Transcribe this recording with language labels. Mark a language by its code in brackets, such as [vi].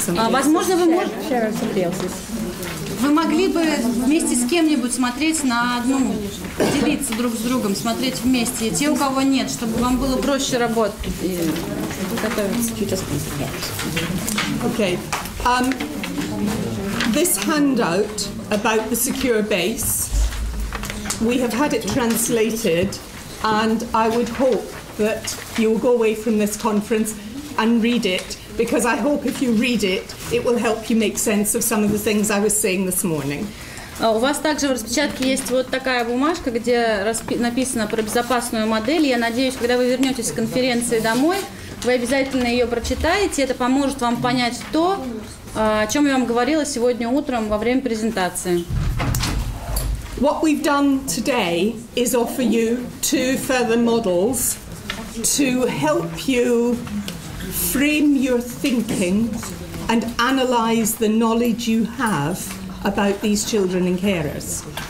[ru] Возможно, вы могли бы вместе с кем-нибудь смотреть на одну, делиться друг с другом, смотреть вместе. И те, у кого нет, чтобы вам было проще работать и готовиться. [en] Okay. This handout about the secure base, we have had it translated, and I would hope that you will go away from this conference and read it, because I hope if you read it, it will help you make sense of some of the things I was saying this morning. [ru] У вас также в распечатке есть вот такая бумажка, где написано про безопасную модель. Я надеюсь, когда вы вернетесь с конференции домой, вы обязательно ее прочитаете. Это поможет вам понять то, о чем я вам говорила сегодня утром во время презентации. [en] What we've done today is offer you 2 further models to help you frame your thinking and analyse the knowledge you have about these children and carers.